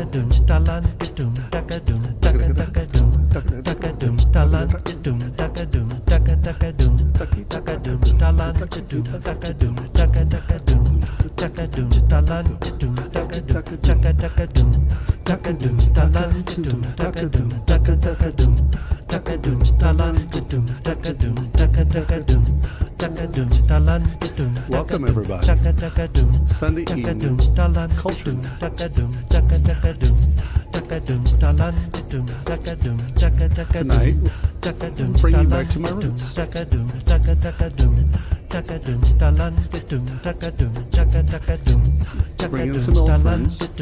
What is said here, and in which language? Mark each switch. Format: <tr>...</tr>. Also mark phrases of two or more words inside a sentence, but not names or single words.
<en>doom, talan kadoom, taka doom, taka taka doom, taka doom, talan kadoom, taka doom, taka taka doom, taka doom, talan kadoom, taka doom, taka taka doom, taka doom, talan kadoom, taka doom, taka taka doom, taka doom, talan kadoom, taka doom, taka taka doom, taka doom, talan kadoom, taka doom, taka taka doom, taka doom, talan kadoom. Welcome everybody. Sunday evening culture. Tonight, bring you back to my roots. Bring in some old friends.</en>